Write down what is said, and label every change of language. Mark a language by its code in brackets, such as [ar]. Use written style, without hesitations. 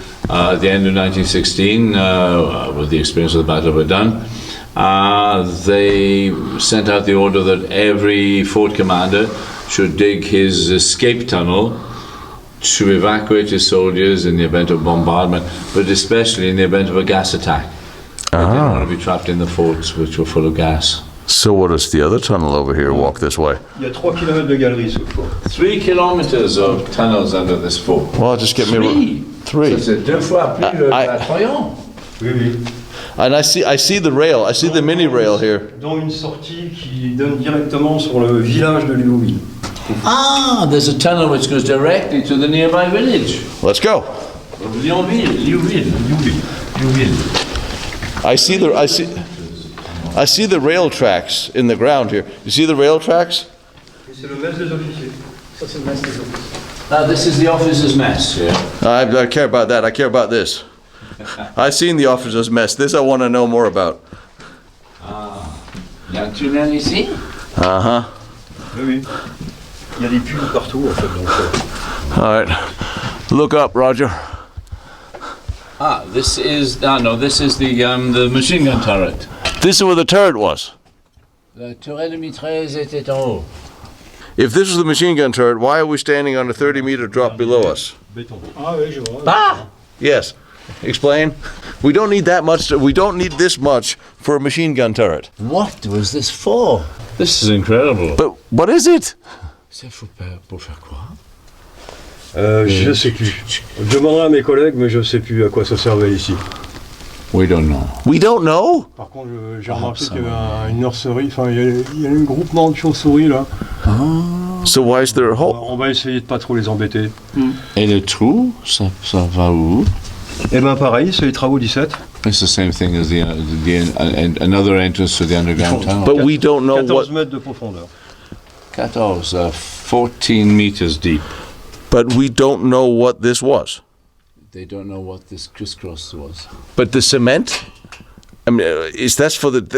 [en] At the end of 1916, with the experience of the Battle of Verdun, they sent out the order that every fort commander should dig his escape tunnel to evacuate his soldiers in the event of bombardment, but especially in the event of a gas attack. They didn't want to be trapped in the forts, which were full of gas. So what is the other tunnel over here? Walk this way. [fr] Il y a 3 km de galerie sous le fort. [en] 3 kilometers of tunnels under this fort. Well, just get me... 3. [fr] Ça, c'est 2 fois plus attrayant. Oui. [en] And I see the rail. I see the mini rail here. [fr] Dont une sortie qui donne directement sur le village de Liouville. [en] Ah, there's a tunnel which goes directly to the nearby village. Let's go. Liouville. I see the rail tracks in the ground here. You see the rail tracks? [fr] C'est le mess des officiers. Ça c'est le mess des officiers. [en] This is the officers' mess. Yeah. I care about that. I care about this. I've seen the officers' mess. This I want to know more about. [fr] Il y a un tunnel ici. Oui. Il y a des puits partout en fait. Donc, [en] All right. Look up, Roger. This is the machine gun turret. This is where the turret was. [fr] La turret de mitrailleuse était en haut. [en] If this was the machine gun turret, why are we standing on a 30-meter drop below us? [fr] Ah oui, je vois. [en] Yes. Explain. We don't need that much. We don't need this much for a machine gun turret. What was this for? This is incredible. But what is it? [fr] C'est pour faire quoi? Je sais plus. Je demanderai à mes collègues, mais je sais plus à quoi ça servait ici. [en] We don't know. We don't know? [fr] Par contre, j'ai remarqué qu'il y avait une nurserie, enfin il y a un groupement de chauves-souris là. [en] So why is there a hole? [fr] On va essayer de pas trop les embêter. Et le trou, ça va où? Eh ben pareil, c'est les travaux 17. [en] It's the same thing as another entrance to the underground tunnel. But we don't know 14 what. [fr] mètres de profondeur. [en] 14 meters deep. But we don't know what this was. They don't know what this crisscross was. But the cement. I mean, that's for the?